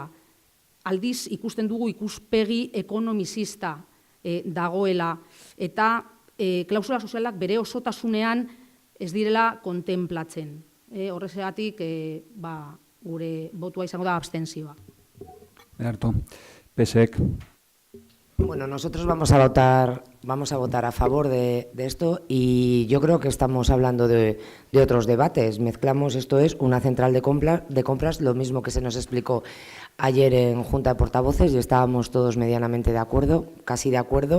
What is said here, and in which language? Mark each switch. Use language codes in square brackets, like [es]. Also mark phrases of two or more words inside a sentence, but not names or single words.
[eu] Aldiz ikusten dugu ikuspegi ekonomizista dagoela eta klausula sozialak bere osotasunean ez direla kontemplatzen. Horrexegatik gure botua izango da abstentzioa. Ederto. PSek. [es] Bueno, nosotros vamos a votar a favor de esto y yo creo que estamos hablando de otros debates. Mezclamos, esto es una central de compras, lo mismo que se nos explicó ayer en Junta de Portavoces y estábamos todos medianamente de acuerdo, casi de acuerdo.